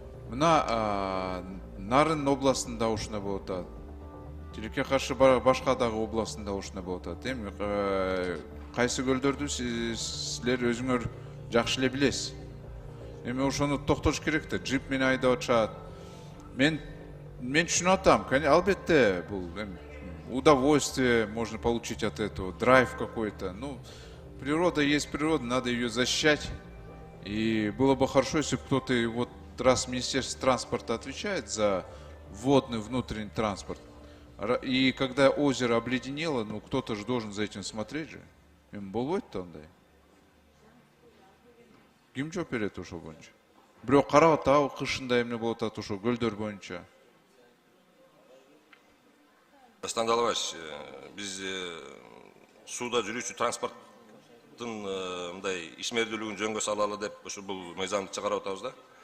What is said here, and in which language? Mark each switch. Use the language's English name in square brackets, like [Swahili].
[Kyrgyz] Мына Нарын областында ушундай болуп атат. Тилекке каршы башка дагы областында ушундай болуп атат. Эми кайсы көлдөрдү силер өзүңөр жакшы эле билесиз. Эми ошону токтош керек да, джип менен айдап атышат. Мен түшүнүп атам, албетте бул [Russian] удовольствие можно получить от этого, драйв какой-то. Ну, природа есть природа, надо ее защищать. И было бы хорошо, если кто-то, вот раз Министерство транспорта отвечает за водный внутренний транспорт, и когда озеро обледенело, ну кто-то же должен за этим смотреть же. [Kyrgyz] Им болбойт-то андай. Ким жооп берет ошол боюнча? Бирок карап атабы кышында эмне болуп атат ошол көлдөр боюнча? Дастан Далабаевич, биз сууда жүрүүчү транспорттун мындай ишмердүүлүгүн жөнгө салалы деп ошо бул мыйзамды чыгарып атабыз да.